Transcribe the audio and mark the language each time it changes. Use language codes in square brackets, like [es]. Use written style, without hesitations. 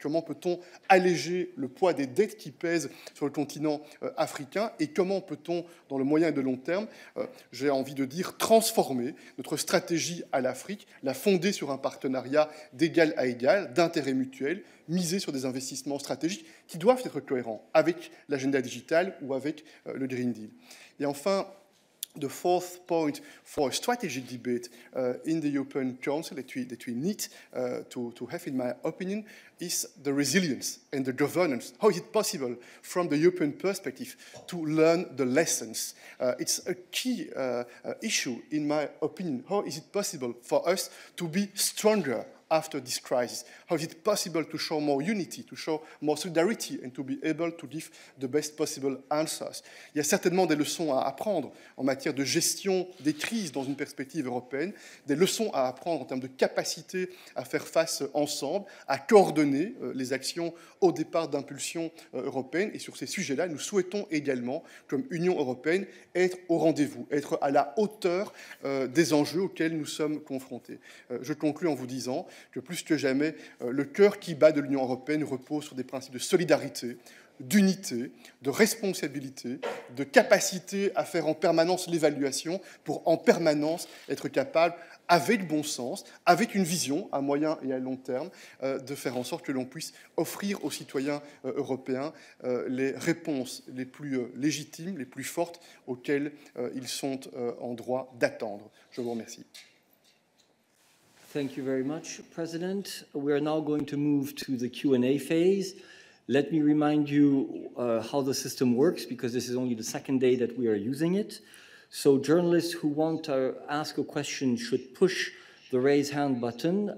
[fr] Comment peut-on alléger le poids des dettes qui pèsent sur le continent africain et comment peut-on, dans le moyen et de long terme, j'ai envie de dire, transformer notre stratégie à l'Afrique, la fonder sur un partenariat d'égal à égal, d'intérêt mutuel, miser sur des investissements stratégiques qui doivent être cohérents avec l'agenda digital ou avec le Green Deal. Et enfin, [en] the fourth point for a strategic debate in the European Council that we need to have, in my opinion, is the resilience and the governance. How is it possible, from the European perspective, to learn the lessons? It's a key issue, in my opinion. How is it possible for us to be stronger after this crisis? How is it possible to show more unity, to show more solidarity, and to be able to give the best possible answers? [fr] Il y a certainement des leçons à apprendre en matière de gestion des crises dans une perspective européenne, des leçons à apprendre en termes de capacité à faire face ensemble, à coordonner les actions au départ d'impulsion européenne. Et sur ces sujets-là, nous souhaitons également, comme Union européenne, être au rendez-vous, être à la hauteur des enjeux auxquels nous sommes confrontés. Je conclus en vous disant que plus que jamais, le cœur qui bat de l'Union européenne repose sur des principes de solidarité, d'unité, de responsabilité, de capacité à faire en permanence l'évaluation pour en permanence être capable, avec bon sens, avec une vision à moyen et à long terme, de faire en sorte que l'on puisse offrir aux citoyens européens les réponses les plus légitimes, les plus fortes auxquelles ils sont en droit d'attendre. Je vous remercie. [en] Thank you very much, President. We are now going to move to the Q&A phase. Let me remind you how the system works, because this is only the second day that we are using it. So journalists who want to ask a question should push the raise hand button.